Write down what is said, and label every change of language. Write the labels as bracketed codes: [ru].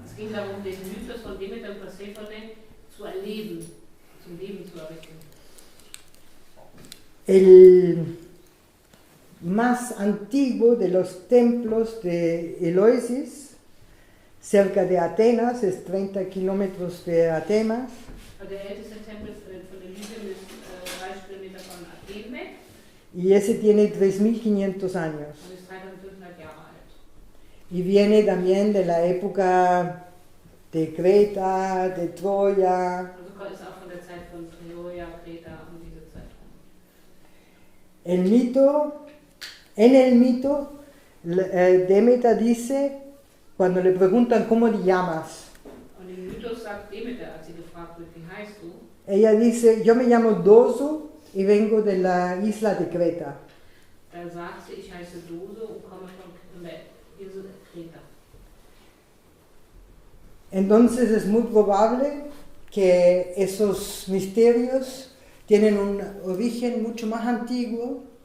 [de] Es ging darum, den Mythos von Demeter und Persephone zu erleben, zum Leben zu erwecken. [es] más antiguo de los templos de Eleusis, cerca de Atenas, es 30 kilómetros de Atenas. [de] Der älteste Tempel von Elysium ist 30 Kilometer von Athen weg [es] Y ese tiene 3.500 años. [de] und ist 3500 Jahre alt. [es] Y viene también de la época de Creta, de Troya. [de] Also ist auch von der Zeit von Troja, Kreta und diese Zeit. [es] En el mito, Demeter dice, cuando le preguntan cómo te llamas, [de] Und im Mythos sagt Demeter, als sie gefragt wird, wie heißt du? [es] ella dice, yo me llamo Doso y vengo de la isla de Creta. [de] Da sagt sie, ich heiße Dose und komme von der Insel Kreta. [es] Entonces es muy probable que esos misterios tienen un origen mucho más antiguo